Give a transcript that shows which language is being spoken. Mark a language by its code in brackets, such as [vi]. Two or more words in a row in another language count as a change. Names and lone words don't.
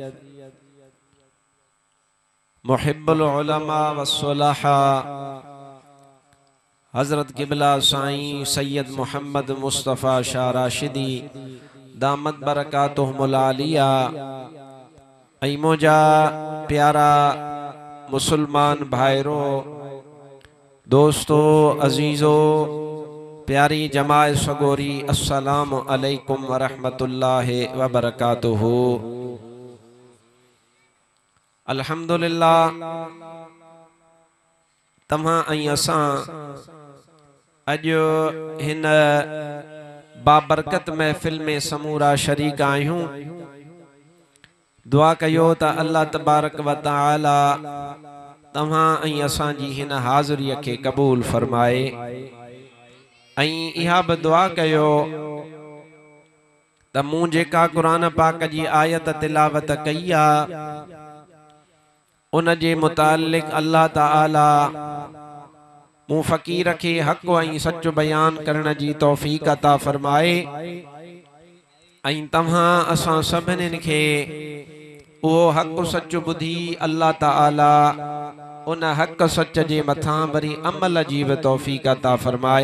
[ar] محب العلماء والصلحاء [sd] हज़रत क़िबला साईं सैयद मोहम्मद मुस्तफ़ा शाह राशिदी [ar] دامت بركاتهم العالية [sd] ऐं मुंहिंजा प्यारा मुसलमान भाइरो दोस्तो अजीज़ो प्यारी जमात सगोरी [ar] السلام عليكم ورحمة الله وبركاته. [sd] अल्हम्दुलिल्लाह तव्हां ऐं असां अॼु हिन बाबरकत महफ़िल में समूरा शरीक आहियूं। दुआ कयो त [ar] الله تبارك وتعالى [sd] तव्हां ऐं असांजी हिन हाज़िरीअ खे क़बूल फरमाए ऐं इहा बि दुआ कयो त मूं जेका क़ुरान पाक जी आयत तिलावत कई आहे उन जे मुतालिक अल्लाह ताला मूं फ़कीर खे हक़ ऐं सच बयान करण जी तौफ़ीक़ अता फरमाए ऐं तव्हां असां सभिनीनि खे उहो हक़ सच ॿुधी अल्लाह ताला उन हक़ सच जे मथां वरी अमल जी बि तौफ़ीक़ अता फरमाए।